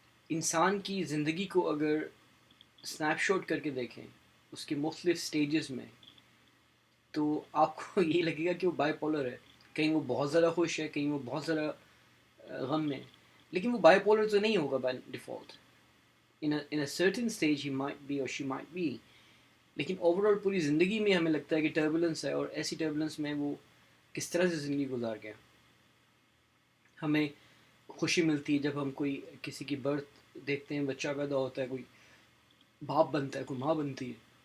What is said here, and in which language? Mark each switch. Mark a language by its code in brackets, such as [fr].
[ur] انسان کی زندگی کو اگر سنیپ شاٹ کر کے دیکھیں اس کے مختلف سٹیجز میں، تو آپ کو یہ لگے گا کہ وہ بائی پولر ہے. کہیں وہ بہت زیادہ خوش ہے، کہیں وہ بہت زیادہ غم میں. لیکن وہ بائی پولر تو نہیں ہوگا by default. [en] in a certain stage he might be or she might be. [ur] لیکن اوور آل پوری زندگی میں ہمیں لگتا ہے کہ ٹربولنس ہے، اور ایسی ٹربولنس میں وہ کس طرح سے زندگی گزار گیا. ہمیں خوشی ملتی ہے جب ہم کوئی کسی کی برتھ دیکھتے ہیں، بچہ پیدا ہوتا ہے، کوئی باپ بنتا ہے، کوئی ماں بنتی ہے.